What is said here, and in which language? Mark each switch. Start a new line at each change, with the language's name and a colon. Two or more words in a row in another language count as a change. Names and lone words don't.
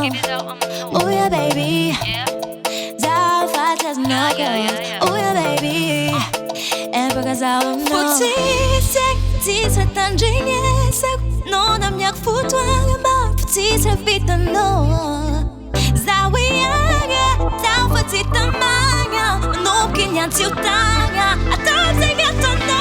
English: oh yeah baby Zalfa doesn't know cause oh yeah baby and because I don't know
Malagasy: Potizia tandringesako no namiako fotoagna maky fo tsy tsavitanao zaho iagna zaho fa tsy tamagna manomboky ny antsiotagna atao zegny atonao